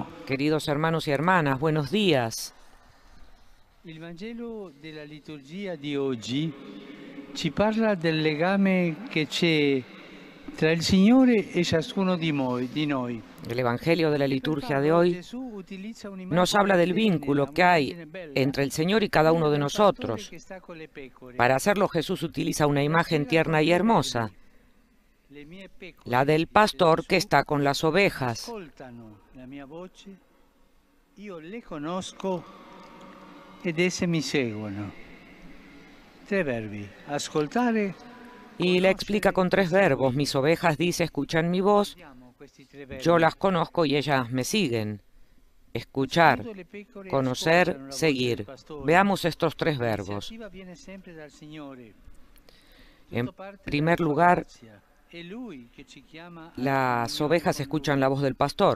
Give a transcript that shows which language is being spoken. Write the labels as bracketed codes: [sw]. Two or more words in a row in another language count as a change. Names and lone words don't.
[es] Queridos hermanos y hermanas, buenos días. [it] Il Vangelo della liturgia di oggi ci parla del legame che c'è tra il Signore e ciascuno di noi. [es] El Evangelio de la liturgia de hoy nos habla del vínculo que hay entre el Señor y cada uno de nosotros. Para hacerlo, Jesús utiliza una imagen tierna y hermosa, la del pastor que está con las ovejas. [it] Io le conosco ed esse mi seguono. Tre verbi: ascoltare. [es] Y le explica con tres verbos: mis ovejas, dice, escuchan mi voz, yo las conozco y ellas me siguen. Escuchar, conocer, seguir. Veamos estos tres verbos. En primer lugar, las ovejas escuchan la voz del pastor.